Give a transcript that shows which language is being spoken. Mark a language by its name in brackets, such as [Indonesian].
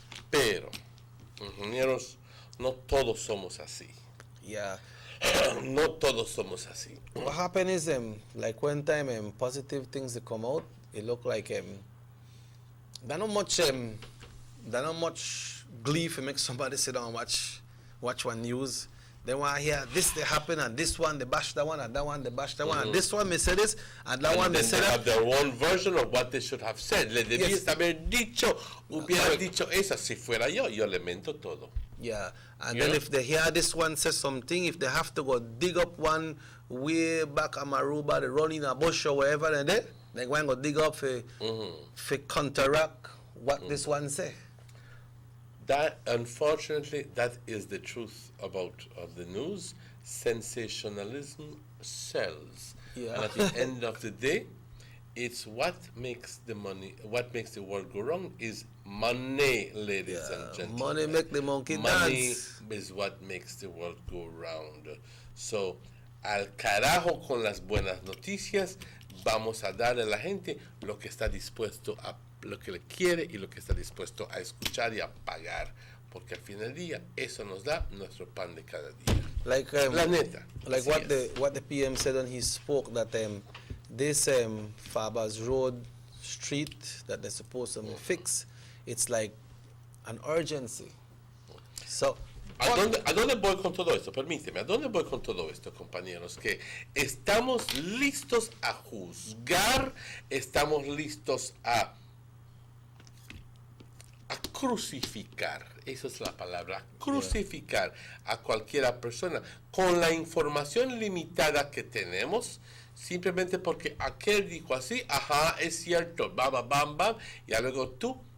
[Spanish] Pero, ingenieros, no todos somos así. [English] Yeah. [Spanish] No todos somos así. [English] What happened is, like one time, positive things that come out, it look like there's not much glee for make somebody sit down and watch one news. They want to hear this they happen and this one they bash that one and that one they bash that one and this one may say this and that one may say that. They have their own version of what they should have said. [Spanish] Le debiste haber dicho, hubiera dicho esa. Si fuera yo le mento todo. [English] Yeah, and then if they hear this one say something, if they have to go dig up one way back at Maruba, they run in a bush or wherever, and they go and go dig up for counteract what this one say. That, unfortunately, that is the truth about the news. Sensationalism sells. Yeah. And at the end of the day, it's what makes the money, what makes the world go round is money, ladies and gentlemen. Money make the monkey money dance. Is what makes the world go round. [Spanish] So, al carajo con las buenas noticias, vamos a darle a la gente lo que está dispuesto a, lo que le quiere y lo que está dispuesto a escuchar y a pagar. Porque al fin del día, eso nos da nuestro pan de cada día. [English] Like [Spanish] la neta. [English] Like what the PM said when he spoke, that this Fabers Road street that they're supposed to fix, it's like an urgency. So, [Spanish] ¿A dónde voy con todo esto? Permíteme, ¿a dónde voy con todo esto, compañeros? Que estamos listos a juzgar, estamos listos a crucificar, esa es la palabra, crucificar a cualquiera persona con la información limitada que tenemos, simplemente porque aquel dijo así, ajá, es cierto, bam, bam, bam, y luego tú